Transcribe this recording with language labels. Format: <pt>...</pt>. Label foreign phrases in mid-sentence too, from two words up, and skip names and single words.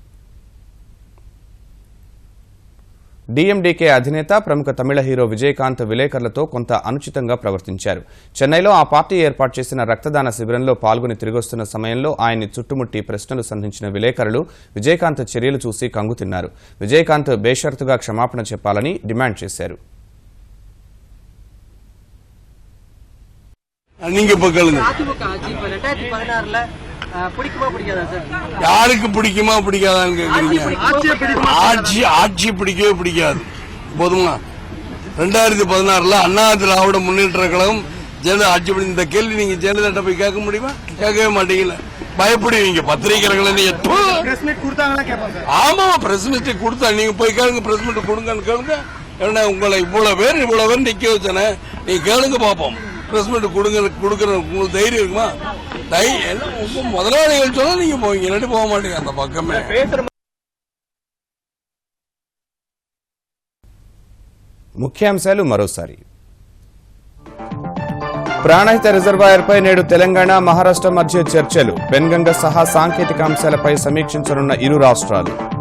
<te>డీఎండీకే అధినేత ప్రముఖ తమిళ హీరో విజయకాంత్ విలేకరులతో కొంత అనుచితంగా ప్రవర్తించారు. చెన్నైలో ఆ పార్టీ ఏర్పాటు చేసిన రక్తదాన శిబిరంలో పాల్గొని తిరిగొస్తున్న సమయంలో ఆయన్ని చుట్టుముట్టి ప్రశ్నలు సంధించిన విలేకరులు విజయకాంత్ చర్యలు చూసి కంగుతిన్నారు. విజయకాంత్ బేషరతుగా క్షమాపణ చెప్పాలని డిమాండ్ చేశారు.</te> <ta>நீங்க இப்ப கேளுங்க, யாருக்கு பிடிக்குமா பிடிக்காதான்னு கேக்குறீங்க. ஆட்சி பிடிக்கவே பிடிக்காது. போதுமா? 2016 அண்ணா திராவிட முன்னேற்ற கழகம் ஜெயலலிதா ஆட்சி பண்ணி இந்த கேள்வி நீங்க ஜெயலலிதா போய் கேட்க முடியுமா? கேட்கவே மாட்டீங்கல்ல. பயப்படுவீங்க. பத்திரிகைகளை ஆமா</ta> <en>press meet</en> <ta>கொடுத்தா நீங்க போய் கேளுங்க.</ta> <en>press meet</en> <ta>கொடுங்கன்னு கேளுங்க. ஏன்னா உங்களை இவ்வளவு பேர் நிக்க வச்சானே, நீங்க கேளுங்க பாப்போம்.</ta> <en>press meet</en> <ta>கொடுக்கற உங்களுக்கு தைரியம் இருக்குமா? முதலாளிகள் சொன்னா நீங்க போவீங்க, இல்லாட்டி போக மாட்டீங்க அந்த பக்கமே.</ta> <te>ముఖ్యాంశాలు మరోసారి. ప్రాణహిత రిజర్వాయర్పై నేడు తెలంగాణ, మహారాష్ట్ర మధ్య చర్చలు. పెన్గంగ సహా సాంకేతిక అంశాలపై సమీక్షించనున్న ఇరు రాష్ట్రాలు.</te>